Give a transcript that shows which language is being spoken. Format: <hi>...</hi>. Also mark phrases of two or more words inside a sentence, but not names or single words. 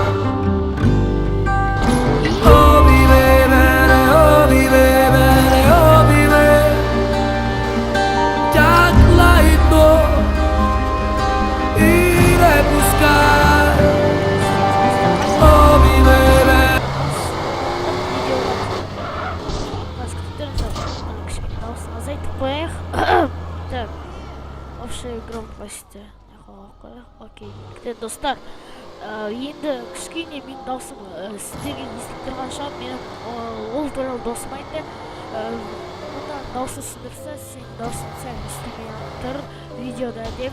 <uk>Обійми мене, обійми мене, обійми, як лагідно, і не пускай. Обійми мене.</uk> <ru>Так, общая громкость. Окей.</ru> <kk>Достар, енді кішкене мен даусым сіздерге естіп тұрған шығар, менің ол туралы досым айтты. Мұнда даусы сындырса, сен даусын сәл естімей тұр видеода деп.</kk>